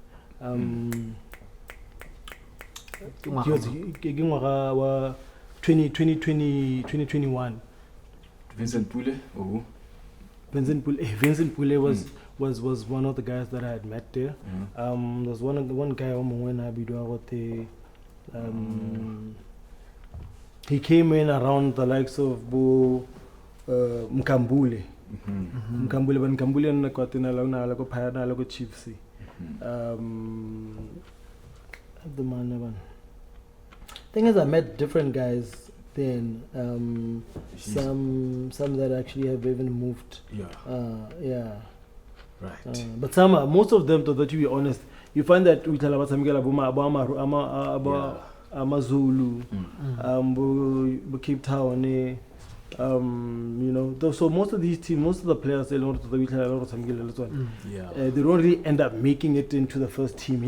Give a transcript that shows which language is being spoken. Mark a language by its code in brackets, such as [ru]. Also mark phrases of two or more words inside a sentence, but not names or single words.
[en] He was 2021. Vincent Pule? Oh. Vincent Pule was one of the guys that I had met there. There's one guy when I he came in around the likes of Bo Mkambule. [zu] Mkambule na kwatina la ko phaya la ko Chiefs. [en] The man. Thing is, I met different guys then. Some that actually have even moved. Yeah. Right. But most of them, to be honest, you find that we tell about Amazulu, Cape Town, so most of these teams, most of the players, they don't really end up making it into the first team.